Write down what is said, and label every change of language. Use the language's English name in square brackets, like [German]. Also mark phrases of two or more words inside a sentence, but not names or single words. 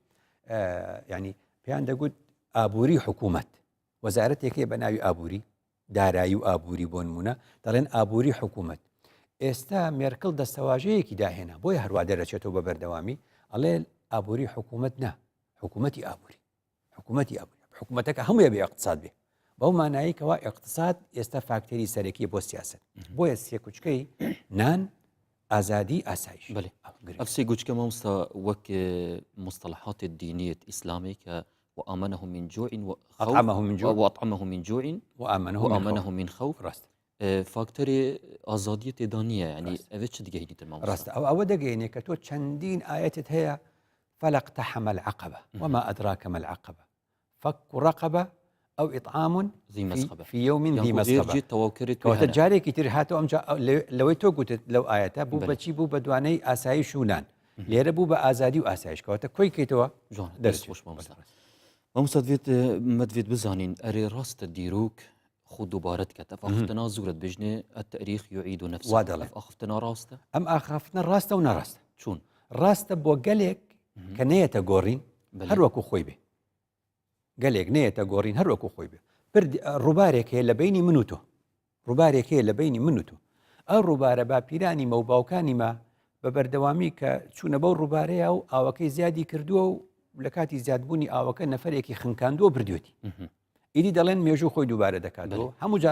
[Central Kurdish] ینی پێیان دەگوت ئابووری حکوومەت وەزارەتێکەیە بە ناوی ئابووری دارایی و ئابووری بۆ نمونە دەڵێن ئابووری حکوومەت ئێستا مێرکڵ دەستەواژەیەکی داهێنا بۆیە هەروە دەرەچێتەوە بە بەردەوامی ئەڵێ ئابووری حکوومەت نا حکوومەتی ئابووری حکوومەتی ئابووری حکوومەتەکە هەموویە بێ اقتصاد بێ بەو ماناییکەوە اقتصاد ئێستا فاکتەری سەرەکی بۆ سیاست بۆیە سێ کوچکەی نان ئازادی ئاسایش ئەفسی گوچکە مامۆستا وەک [Arabic] مصطلحات الدينية إسلامي وآمنهم من جوع وأطعمهم من جوع وآمنهم من خوف [Central Kurdish] راست [Kurdish] فاکتۆری ئازادیە تێدانە ینی ئەوێ چ دگەهێنیتە [Central Kurdish] ڕاستە ئەوە دەگەینێ کە تۆ چەندین ئاەتت هەیە [Arabic] فلقتحم العقبة وما أدراك ما العقبة فك رقبة أو إطعام ذي مسغبة في يوم ذي مسغبة [Central Kurdish] کەواتە جارێکی تر هاتەوە ئەمجا لەوەی تۆ گوتت لەو ئاەتە بوو بەچی بوو بە دوانەی ئاسایش و نان لێرە بوو بە ئازادی و ئاسایش کەواتە کۆی کەیتەوە [Kurdish] دەستخۆش مامۆستا مەدوێت بزانین ئەرێ ڕاستە دیرۆک خود دووبارەت کەتە ئەخفتنا زورت بژنێ [Arabic] التاريخ يعيد نفسه [Kurdish] وا دەڵێ ئەخفتنا ڕاستە ئەم ئاخافتنە ڕاستە و ناڕاستە [Central Kurdish] چۆن ڕاستە بۆ گەلێک کە نەیەتە گۆڕین هەروەکو خۆی بێ گەلێک نەیەتە گۆڕین هەروەکو خۆی بێ ڕووبارێک هەیە لە بینی من و تۆ ڕووبارێک هەیە لە بینی من و تۆ ئەو ڕووبارە باپیرانی مە و باوکانی مە بە بەردەوامی کە چوونە بەو ڕووبارەیە و ئاوەکەی زیادی کردووە و لە کاتی زیادبوونی ئاوەکە نەفرێکی خنکاندووە بردوێتی ئیدی دەڵێن مێژوو خۆی دووبارە دەکاتەوە هەموو جار